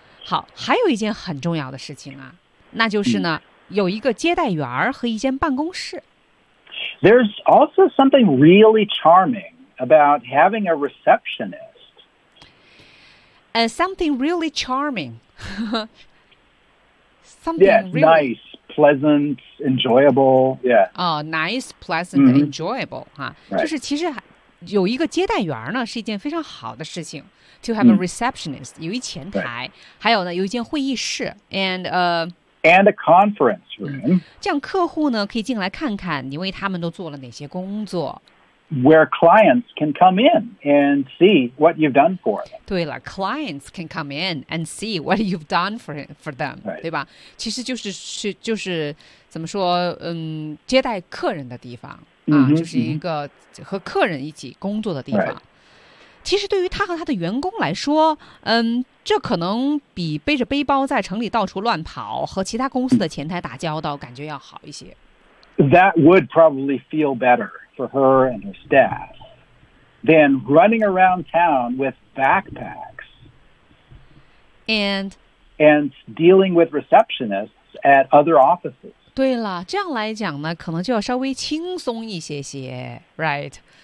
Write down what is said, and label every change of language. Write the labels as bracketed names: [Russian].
[Chinese] 好还有一件很重要的事情啊那就是呢、mm. 有一个接待员和一间办公室。 [English] There's also something really charming about having a receptionist. Something really charming. something yeah, really... nice. Pleasant, enjoyable, yeah. Oh, nice, pleasant,、 mm-hmm. enjoyable. Right. [Chinese] 就是其实有一个接待员呢是一件非常好的事情 [English] To have a receptionist,、 mm. [Chinese] 有一前台、right. 还有呢有一间会议室 and,、 [English] and a conference room.、Mm. [Chinese] 这样客户呢可以进来看看你为他们都做了哪些工作。 [English] Where clients can come in and see what you've done for them. [Chinese] 对了 [English] clients can come in and see what you've done for them,、 right. [Chinese] 对吧其实就是怎么说，接待客人的地方啊，就是一个和客人一起工作的地方。其实对于他和他的员工来说，这可能比背着背包在城里到处乱跑和其他公司的前台打交道感觉要好一些。 [English] That would probably feel better for her and her staff than running around town with backpacks and dealing with receptionists at other offices. [Chinese] 对了，这样来讲呢，可能就要稍微轻松一些些 ，right？